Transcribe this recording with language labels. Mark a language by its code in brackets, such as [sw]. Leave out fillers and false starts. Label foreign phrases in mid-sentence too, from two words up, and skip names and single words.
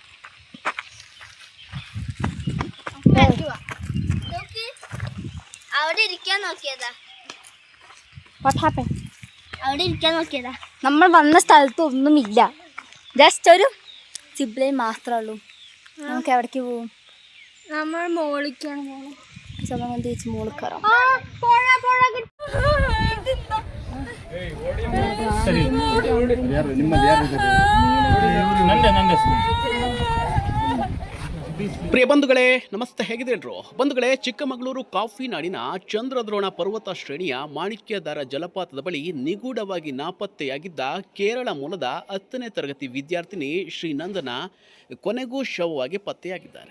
[ml] അവിടെ ഇരിക്കാൻ നോക്കിയതാ. നമ്മൾ വന്ന സ്ഥലത്ത് ഒന്നുമില്ല, ജസ്റ്റ് ഒരു സിബ്ലൈൻ മാത്രമേ ഉള്ളൂ. നമുക്ക് എവിടേക്ക് പോവും? നമ്മൾ മോളിക്കാണ് പോകണം. ചേച്ചി മോളിൽ കയറാം. [kn] ಪ್ರಿಯ ಬಂಧುಗಳೇ ನಮಸ್ತೆ, ಹೇಗಿದ್ದೀರೋ ಬಂಧುಗಳೇ? ಚಿಕ್ಕಮಗಳೂರು ಕಾಫಿ ನಾಡಿನ ಚಂದ್ರದ್ರೋಣ ಪರ್ವತ ಶ್ರೇಣಿಯ ಮಾಣಿಕ್ಯದಾರ ಜಲಪಾತದ ಬಳಿ ನಿಗೂಢವಾಗಿ ನಾಪತ್ತೆಯಾಗಿದ್ದ ಕೇರಳ ಮೂಲದ 10ನೇ ತರಗತಿ ವಿದ್ಯಾರ್ಥಿನಿ ಶ್ರೀನಂದನ ಕೊನೆಗೂ ಶವವಾಗಿ ಪತ್ತೆಯಾಗಿದ್ದಾರೆ.